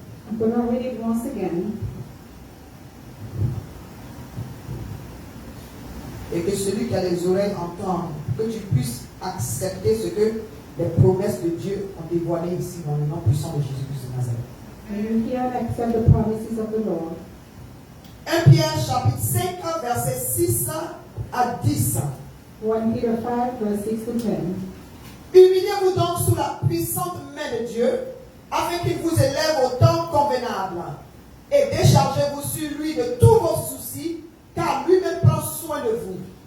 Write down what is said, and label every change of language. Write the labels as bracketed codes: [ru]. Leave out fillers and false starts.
[en] I'm going to read it once again. [fr] Et que celui qui a les oreilles entende, que tu puisses accepter ce que les promesses de Dieu ont dévoilé ici dans le nom puissant de Jésus-Christ de Nazareth. [en] And you hear and accept the promises of the Lord. [fr] 1 Pierre chapitre 5 verset 6 à 10. [en] 1 Peter 5 verse 6 to 10. [fr] Humiliez-vous donc sous la puissante main de Dieu, afin qu'il vous élève au temps convenable. Et déchargez-vous sur lui de tous vos soucis, car lui-même prend soin de vous.